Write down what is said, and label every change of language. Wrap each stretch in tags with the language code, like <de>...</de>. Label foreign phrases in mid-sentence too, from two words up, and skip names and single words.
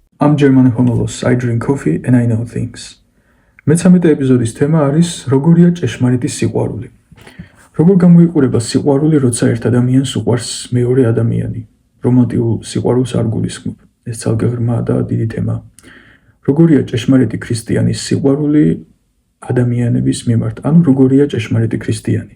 <en>I'm German Homolos. I drink coffee and I know things.</en> <ka>მე-13 ეპიზოდის თემა არის როგორია ჭეშმარიტი სიყვარული. როგორ გამოიყურება სიყვარული, როცა ერთ ადამიანს უყვარს მეორე ადამიანი. რომანტიკულ სიყვარულს არ გულისხმობ. ეს ცალკე ღრმა და დიდი თემაა. როგორია ჭეშმარიტი ქრისტიანის სიყვარული ადამიანების მიმართ, ანუ როგორია ჭეშმარიტი ქრისტიანი.</ka>